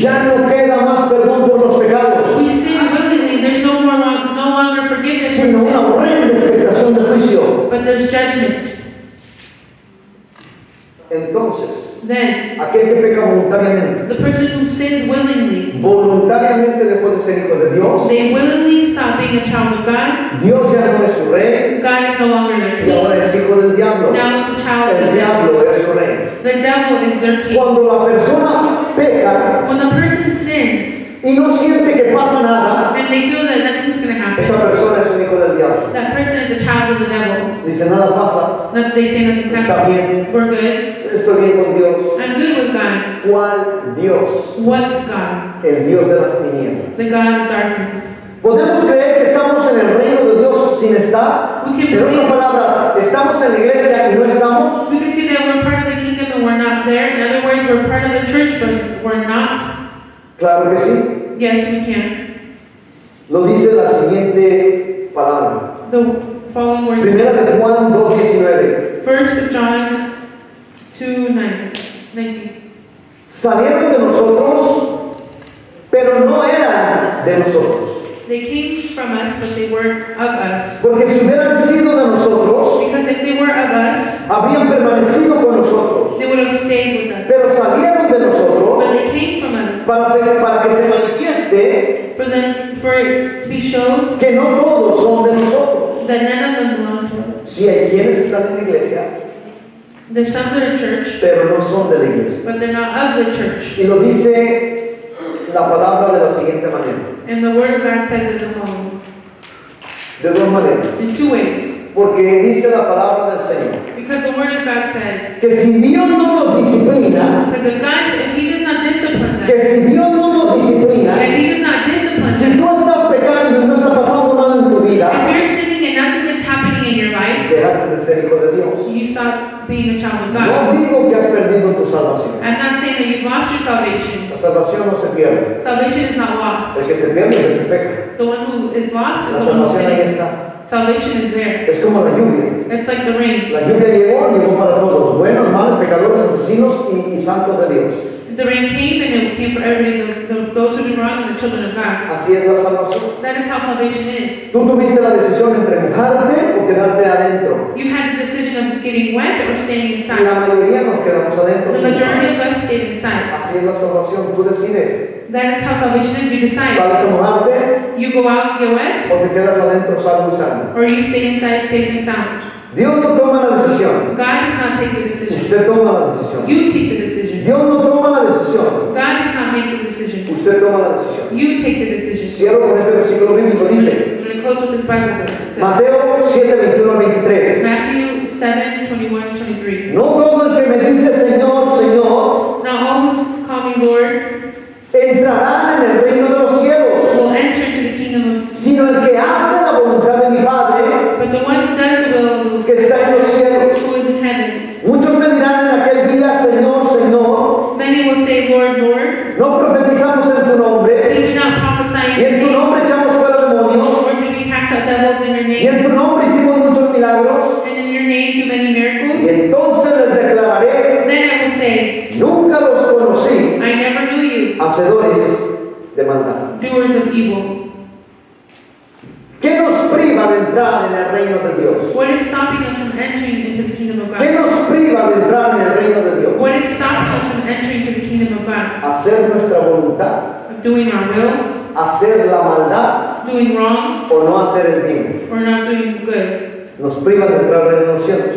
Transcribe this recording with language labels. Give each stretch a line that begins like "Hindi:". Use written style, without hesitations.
Spanish: ya no queda más perdón por los pecados,
English: We sin willingly, there's no longer forgiveness for
Spanish: sino una
English: sin,
Spanish: horrenda expectación de juicio.
English: but there's judgment.
Spanish: Entonces,
English: Then,
Spanish: aquel que peca voluntariamente,
English: the person who sins willingly,
Spanish: voluntariamente dejó de ser hijo de Dios,
English: they willingly stop being a child of God.
Spanish: Dios ya no es su rey,
English: God is no longer their
Spanish: y ahora
English: king.
Spanish: es hijo del diablo.
English: Now it's a child of
Spanish: El
English: the devil.
Spanish: diablo es su rey.
English: The devil is their king.
Spanish: Cuando la persona peca
English: When the person sins
Spanish: y no siente que pasa nada,
English: and they feel that nothing's going to happen,
Spanish: esa persona es un hijo del diablo.
English: that person is a child of the devil.
Spanish: Dice, nada pasa,
English: That they say nothing
Spanish: está
English: happens.
Spanish: bien,
English: We're good.
Spanish: estoy bien con Dios.
English: I'm good with God.
Spanish: ¿Cuál Dios?
English: What's God?
Spanish: El Dios de las tinieblas.
English: The God of darkness.
Spanish: Podemos creer que estamos en el reino de Dios sin estar.
English: We can
Spanish: En otras
English: believe.
Spanish: palabras, estamos en la iglesia y no estamos.
English: We can see that we're part of the kingdom and we're not there. In other words, we're part of the church, but we're not.
Spanish: Claro que sí.
English: Yes, we can.
Spanish: Lo dice la siguiente palabra.
English: The following words.
Spanish: Primera de Juan 2:19.
English: 1 John 2:19.
Spanish: Salieron de nosotros, pero no eran de nosotros.
English: They came from us, but they weren't of us.
Spanish: Porque si hubieran sido de nosotros,
English: Because if they were of us,
Spanish: habrían permanecido con nosotros.
English: they would have stayed with us.
Spanish: Pero salieron de
English: But
Spanish: nosotros
English: they came from us
Spanish: para que se manifieste
English: for it to be shown
Spanish: que no todos son de nosotros.
English: that none of them belong to us.
Spanish: Sí, hay quienes están en la iglesia,
English: There's some that are church,
Spanish: pero no son de la iglesia.
English: but they're not of the church.
Spanish: Y lo dice la palabra de la siguiente manera,
English: And the word of God says it the following.
Spanish: de dos maneras.
English: In two ways.
Spanish: Porque dice la palabra del Señor
English: Because the word of God says,
Spanish: que si Dios no nos disciplina,
English: because if He does not discipline
Spanish: que
English: them,
Spanish: si Dios no nos disciplina,
English: if He does not discipline
Spanish: si
English: them,
Spanish: tú estás pecando y no está pasando nada en tu vida,
English: if you're sinning and nothing is happening in your life,
Spanish: dejaste de ser hijo de Dios.
English: you stop being a child of God.
Spanish: No digo que has perdido tu salvación.
English: I'm not saying that you've lost your salvation.
Spanish: La salvación no se pierde.
English: Salvation is not lost.
Spanish: El que se pierde es el que peca.
English: The one who is lost
Spanish: La
English: is the one who's
Spanish: salvación ahí
English: sinning.
Spanish: está.
English: Salvation is there.
Spanish: Es como la lluvia.
English: It's like the rain.
Spanish: La lluvia llegó para todos, buenos, malos, pecadores, asesinos y santos de Dios.
English: The rain came and it came for everybody, those who do wrong and the children of God.
Spanish: Así es la salvación.
English: That is how salvation is.
Spanish: Tú tuviste la decisión entre mojarte o quedarte adentro.
English: You had the decision of getting wet or staying
Spanish: Y
English: inside.
Spanish: la mayoría nos quedamos adentro.
English: The majority of us stayed inside.
Spanish: Así es la salvación, tú decides.
English: That is how salvation is. You decide.
Spanish: Sales a mojarte
English: You go out and get wet,
Spanish: o te quedas adentro salvo y sano.
English: or you stay inside safe and sound.
Spanish: Dios no toma la decisión.
English: God does not take the decision.
Spanish: Usted toma la decisión.
English: You take the decision.
Spanish: Dios no toma la decisión.
English: God does not make the decision.
Spanish: Usted toma la decisión.
English: You take the decision.
Spanish: Cierro con este versículo bíblico. Dice
English: I'm going to close with this Bible verse. It says,
Spanish: Mateo 7:21-23.
English: Matthew 7:21-23.
Spanish: No todo el que me dice Señor, Señor,
English: Now all who call me Lord
Spanish: entrarán en el reino de los cielos,
English: will enter into the kingdom of,
Spanish: sino el que hace la voluntad de mi Padre
English: but the one who does the will of
Spanish: que está en los cielos.
English: who is in heaven.
Spanish: Muchos me dirán en aquel día, Señor, Señor,
English: Many will say, Lord, Lord,
Spanish: no profetizamos en tu nombre,
English: did we not prophesy
Spanish: y
English: in
Spanish: en tu
English: name?
Spanish: nombre echamos fuera demonios,
English: Or did we cast out devils in your
Spanish: y
English: name?
Spanish: en tu nombre hicimos muchos milagros,
English: And in your name do many
Spanish: y
English: miracles?
Spanish: entonces les declararé,
English: Then I will say,
Spanish: nunca los conocí,
English: I never knew you,
Spanish: hacedores de maldad.
English: doers of evil.
Spanish: ¿Qué nos priva de entrar en el reino de Dios?
English: What is stopping us from entering into the kingdom of
Spanish: ¿Qué
English: God?
Spanish: nos priva de entrar en el reino de Dios?
English: What is stopping us from entering into the kingdom of God?
Spanish: Hacer nuestra voluntad,
English: Of doing our will,
Spanish: hacer la maldad
English: doing wrong,
Spanish: o no hacer el bien.
English: or not doing good.
Spanish: Nos priva de entrar en el reino de los cielos.